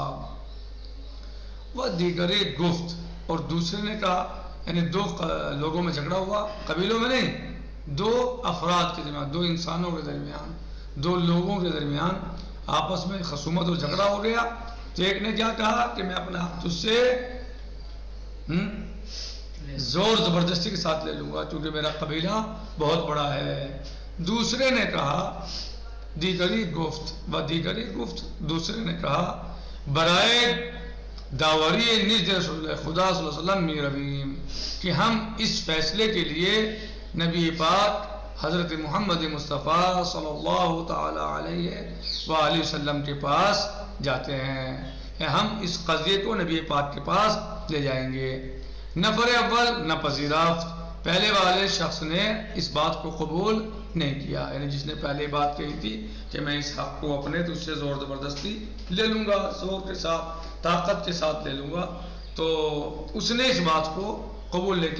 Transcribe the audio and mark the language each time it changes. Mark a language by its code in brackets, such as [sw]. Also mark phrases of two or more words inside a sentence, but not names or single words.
[ur] وہ [fa] دیگر گفت، [ur] اور دوسرے نے کہا، یعنی دو لوگوں میں جھگڑا ہوا، قبیلوں میں نہیں، دو افراد کے درمیان، دو انسانوں کے درمیان، دو لوگوں کے درمیان آپس میں خصومت اور جھگڑا ہو گیا، تو ایک نے کیا کہا کہ میں اپنا حق تجھ سے زور زبردستی کے ساتھ لے لوں گا کیونکہ میرا قبیلہ بہت بڑا ہے۔ دوسرے نے کہا [fa] دیگری گفت و دیگری گفت، [ur] دوسرے نے کہا [fa] برائے داوری نزد رسول اللہ خدا صلی اللہ علیہ وسلم می رویم، [ur] کہ ہم اس فیصلے کے لیے نبی پاک حضرت محمد مصطفیٰ [ar] صلی اللہ تعالی علیہ وآلہ وسلم [ur] کے پاس جاتے ہیں، ہم اس قضیے کو نبی پاک کے پاس لے جائیں گے۔ [fa] نفر اول نہ پذیرافت، [ur] پہلے والے شخص نے اس بات کو قبول نہیں کیا، یعنی جس نے پہلے بات کہی تھی کہ میں اس حق کو اپنے تو اس سے زور زبردستی لے لوں گا، زور کے ساتھ طاقت کے ساتھ لے لوں گا، تو اس نے اس بات کو قبول نہیں کیا۔